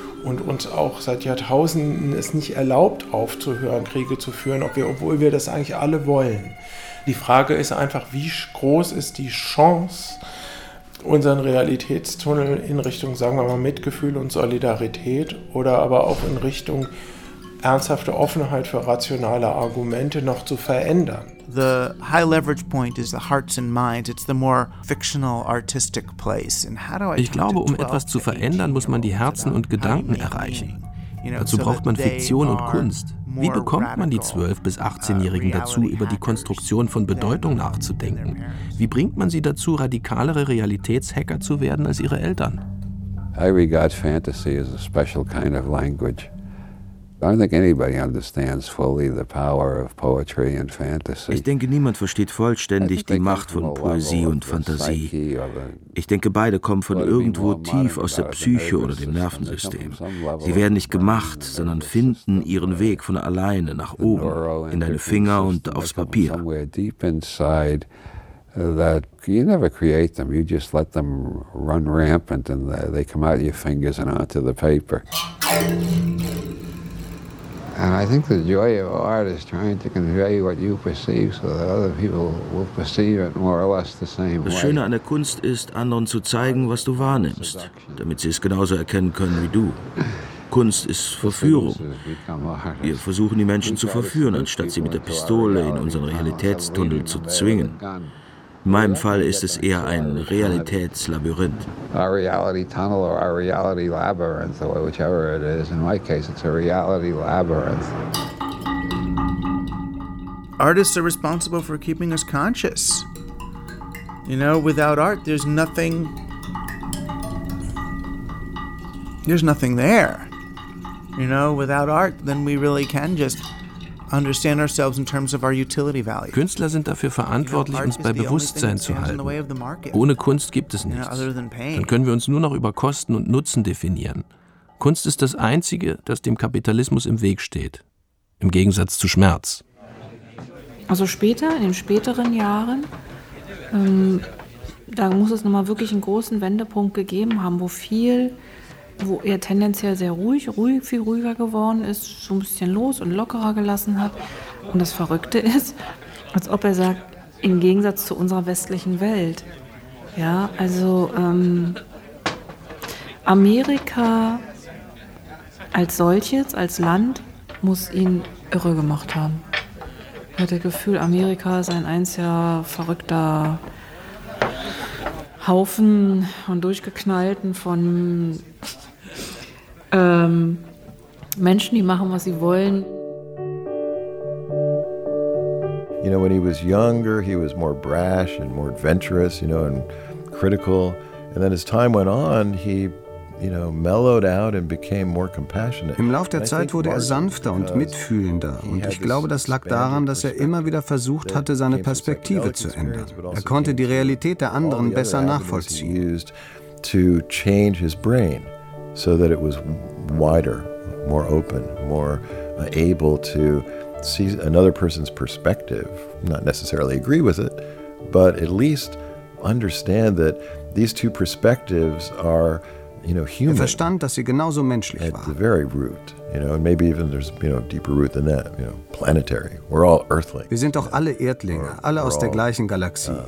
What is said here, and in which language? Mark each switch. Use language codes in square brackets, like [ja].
[de] Und uns auch seit Jahrtausenden es nicht erlaubt, aufzuhören, Kriege zu führen, obwohl wir das eigentlich alle wollen. Die Frage ist einfach, wie groß ist die Chance, unseren Realitätstunnel in Richtung, sagen wir mal, Mitgefühl und Solidarität oder aber auch in Richtung ernsthafte Offenheit für rationale Argumente noch zu verändern. [en] The high leverage point is the hearts and minds. It's the more fictional, artistic place. And how do I? [de] Ich glaube, um etwas zu verändern, muss man die Herzen und Gedanken erreichen. Dazu braucht man Fiktion und Kunst. Wie bekommt man die 12- bis 18-Jährigen dazu, über die Konstruktion von Bedeutung nachzudenken? Wie bringt man sie dazu, radikalere Realitätshacker zu werden als ihre Eltern? [en] I regard fantasy as a special kind of language. I don't think anybody understands fully the power of poetry and fantasy. [de] Ich denke, niemand versteht vollständig die Macht von Poesie und Fantasie. Ich denke, beide kommen von irgendwo tief aus der Psyche oder dem Nervensystem. Sie werden nicht gemacht, sondern finden ihren Weg von alleine nach oben, in deine Finger und aufs Papier. [en] That you never create them, you just let them run rampant and they come out of your fingers and onto the paper. And I think the joy of art is trying to convey what you perceive so that other people will perceive it more or less the same way. [de] Das Schöne an der Kunst ist, anderen zu zeigen, was du wahrnimmst, damit sie es genauso erkennen können wie du. Kunst ist Verführung. Wir versuchen, die Menschen zu verführen, anstatt sie mit der Pistole in unseren Realitätstunnel zu zwingen. In meinem Fall ist es eher ein Realitätslabyrinth. [en] Our reality tunnel or our reality labyrinth, or whichever it is. In my case, it's a reality labyrinth. Artists are responsible for keeping us conscious. You know, without art, there's nothing. There's nothing there. You know, without art, then we really can just. Understand ourselves in terms of our utility value. [de] Künstler sind dafür verantwortlich, uns bei Bewusstsein zu halten. Ohne Kunst gibt es nichts. Dann können wir uns nur noch über Kosten und Nutzen definieren. Kunst ist das Einzige, das dem Kapitalismus im Weg steht. Im Gegensatz zu Schmerz. Also später, in den späteren Jahren, da muss es nochmal wirklich einen großen Wendepunkt gegeben haben, wo er tendenziell sehr ruhig, viel ruhiger geworden ist, so ein bisschen los und lockerer gelassen hat. Und das Verrückte ist, als ob er sagt, im Gegensatz zu unserer westlichen Welt. Ja, also Amerika als solches, als Land, muss ihn irre gemacht haben. Er hat das Gefühl, Amerika ist ein einziger verrückter Haufen von Durchgeknallten, von Menschen, die machen, was sie wollen. [en] You know, when he was younger, he was more brash and more adventurous, you know, and critical. And then as time went on, he, you know, mellowed out and became more compassionate. [de] Im Lauf der Zeit wurde er sanfter und mitfühlender. Und ich glaube, das lag daran, dass er immer wieder versucht hatte, seine Perspektive zu ändern. Er konnte die Realität der anderen besser nachvollziehen. [en] To change his brain. So that it was wider, more open, more able to see another person's perspective, not necessarily agree with it, but at least understand that these two perspectives are, you know, human. [de] Er verstand, dass sie genauso menschlich waren. [en] At the very root, you know, and maybe even there's, you know, a deeper root than that, you know, planetary. We're all earthly. [de] Wir sind doch alle Erdlinge, alle aus der gleichen Galaxie.